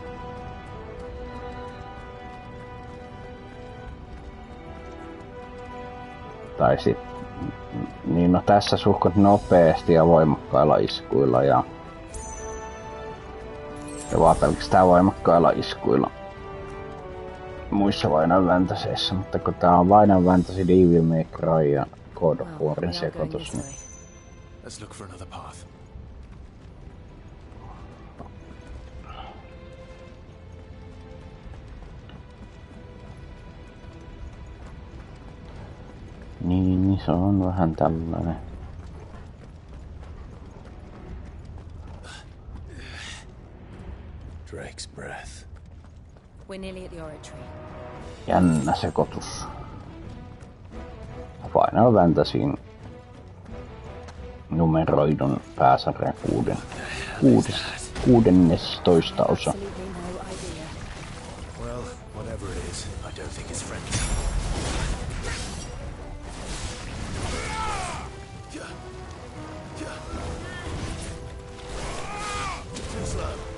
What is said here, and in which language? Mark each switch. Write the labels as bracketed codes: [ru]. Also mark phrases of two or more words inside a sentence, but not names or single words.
[fi] Tai sit, niin no tässä suhkat nopeasti ja voimakkailla iskuilla ja vaan pelkästään voimakkailla iskuilla muissa Final Fantasyissa, mutta kun tää on Final Fantasy Devil May Cry ja God of Warin sekoitus, niin [en] Let's look for another path. [fi] niin se on vähän tällainen. [en] Drake's breath. We're nearly at the oratory. [fi] Jännä sekoitus. Final Fantasyn numeroidun pääsarjan 16. osa. [en] Well, whatever it is, I don't think it's friendly. Too slow.